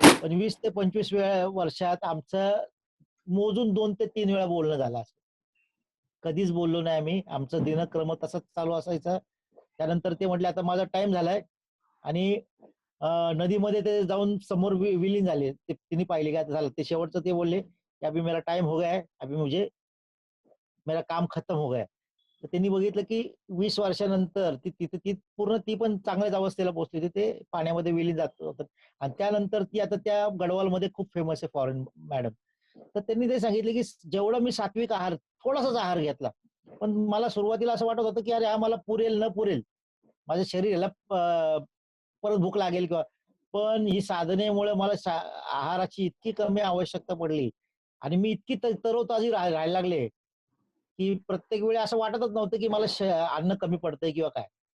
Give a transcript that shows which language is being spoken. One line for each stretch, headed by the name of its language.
Marathi: पण 20 ते 25 वर्षात आमचं मोजून 2 ते 3 वेळा बोलणं झालं असेल. कधीच बोललो नाही आम्ही. आमचा दिनक्रम तसाच चालू असायचा. त्यानंतर ते म्हटले, "आता माझा टाईम झालाय." आणि नदीमध्ये ते जाऊन समोर विलीन झाले. ते तिने पाहिले, की आता झालं. ते शेवटचं ते बोलले, की
Hindi: "अभी मेरा टाईम हो गया है. अभी मुझे मेरा काम खत्म हो गया है."
Marathi: तर त्यांनी बघितलं, की 20 वर्षानंतर ती पूर्ण, ती पण चांगल्याच अवस्थेला पोहोचली होती. ते पाण्यामध्ये विलीन जात होतं. आणि त्यानंतर ती आता त्या गढवालमध्ये खूप फेमस आहे, फॉरेन मॅडम. तर त्यांनी ते सांगितले, की जेवढं मी सात्विक आहार, थोडासाच आहार घेतला. पण मला सुरुवातीला असं वाटत होतं, की अरे हा मला पुरेल न पुरेल. माझ्या शरीराला परत भूक लागेल किंवा, पण ही साधनेमुळे मला आहाराची इतकी कमी आवश्यकता पडली, आणि मी इतकी तरोताजी राहायला लागले, की प्रत्येक वेळी असं वाटतच नव्हतं, की मला अन्न कमी पडतंय किंवा काय.